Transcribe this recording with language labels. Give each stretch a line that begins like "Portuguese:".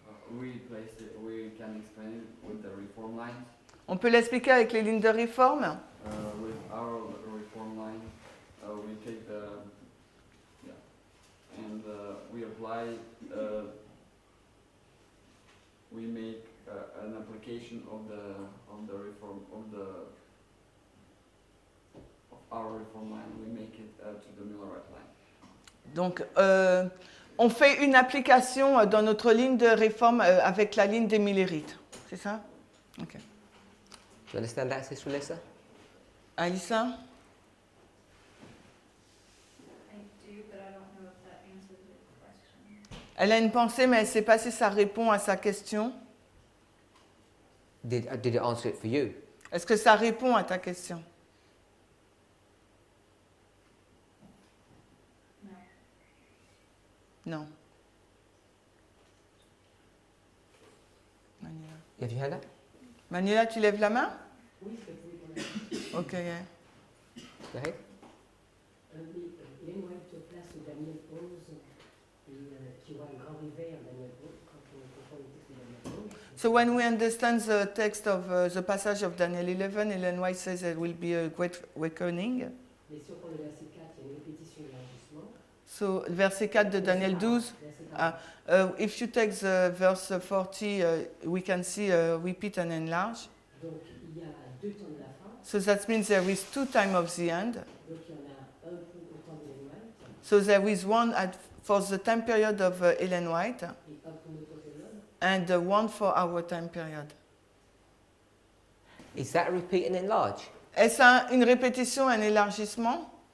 English: We can explain it with the reform lines.
French: On peut l'expliquer avec les lignes de réforme.
English: With our reform line, we take the and we apply. We make an application of the reform of our reform line. We make it to the Millerite line.
French: Donc, on fait une application dans notre ligne de réforme avec la ligne des Millérites. C'est ça? Ok.
English: Do you understand that, Sister Alyssa? Alissa? I do, but I don't know if that answers your question.
French: Elle a une pensée, mais elle ne sait pas si ça répond à sa question.
English: Did it answer it for you?
French: Est-ce que ça répond à ta question?
English: No.
French: Non.
English: Manuela. Have you heard that?
French: Manuela, tu lèves la main? Oui, c'est pour
English: Ok. Yeah. Go ahead.
French: Ellen White place Daniel 11 et tu vois un grand réveil en Daniel 11 quand on comprend le texte de Daniel 11.
English: So when we understand the text of the passage of Daniel 11, Ellen White says there will be a great awakening.
French: Mais si on prend le verset 4, il y a une répétition de l'élargissement. So verset 4 de Daniel 12. Verset 40.
English: If you take the verse 40, we can see repeat and enlarge.
French: Donc il y a deux temps de la fin.
English: So that means there is two time of the end.
French: Donc il y en a un pour au temps d'Ellen White
English: So there is one for the time period of Ellen White
French: et un pour notre période.
English: and one for our time period. Is that repeat and enlarge?
French: Est-ce une répétition, un élargissement?